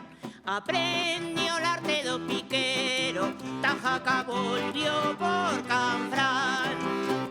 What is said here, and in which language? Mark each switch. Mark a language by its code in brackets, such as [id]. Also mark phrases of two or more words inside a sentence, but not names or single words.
[es] Aprendió el arte do piquero, Tajaca volvió por Canfrán.